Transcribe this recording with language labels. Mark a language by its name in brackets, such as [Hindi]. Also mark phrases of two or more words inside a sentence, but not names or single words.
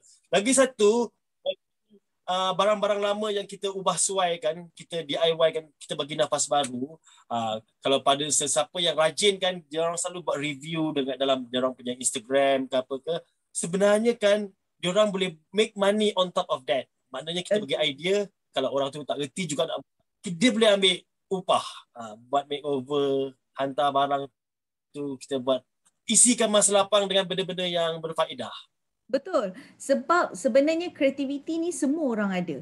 [Malay] Lagi satu, barang-barang lama yang kita ubah suaikan, kita DIY kan, kita bagi nafas baru. Kalau pada sesiapa yang rajin kan, dia orang selalu buat review dalam dia orang punya Instagram ke apa ke. Sebenarnya kan, dia orang boleh [English] make money on top of that. [Malay] Maknanya kita bagi idea, kalau orang tu tak reti juga nak, dia boleh ambil upah, buat makeover, hantar barang tu, kita buat, isikan masa lapang dengan benda-benda yang berfaedah. Betul. Sebab sebenarnya kreativiti ni semua orang ada.